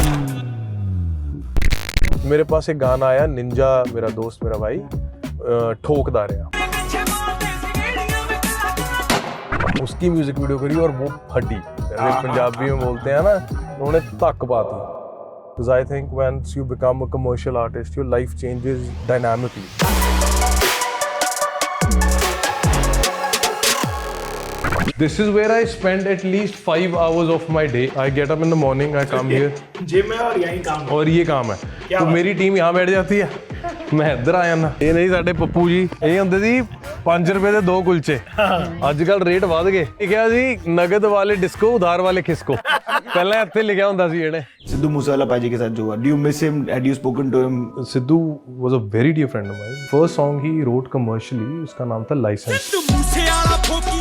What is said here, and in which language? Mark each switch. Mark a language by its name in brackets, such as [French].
[Hindi] मेरे पास एक गाना आया निंजा, मेरा दोस्त मेरा भाई ठोकदा रहा, उसकी म्यूजिक वीडियो करी और वो फटी। पंजाबी में बोलते हैं ना, उन्होंने तक पाती। [English] Because I think once you become a commercial artist, your life changes dynamically. This is where I spend at least 5 hours of my day. I get up in the morning, I come here. [Hindi] Gym है और यही काम है। और ये काम है। तो मेरी टीम यहाँ बैठ जाती है, मैं इधर आ जाना। [Punjabi] ये नहीं साडे पप्पू जी, ये ਹੁੰਦੇ ਸੀ 5 रुपए ਦੇ 2 कुलचे। ਅੱਜਕੱਲ ਰੇਟ ਵਧ ਗਏ। ਲਿਖਿਆ ਸੀ ਨਗਦ ਵਾਲੇ ਡਿਸਕੋ, ਉਧਾਰ ਵਾਲੇ ਖਿਸਕੋ। ਪਹਿਲਾਂ ਇੱਥੇ ਲਿਖਿਆ ਹੁੰਦਾ ਸੀ ਇਹਨੇ। [Hindi] सिद्धू मूसेवाला भाई के साथ जो हुआ, [English] do you miss him? Had you spoken to him? Sidhu was a very dear friend of mine. First song he wrote commercially, [Hindi] उसका नाम था License.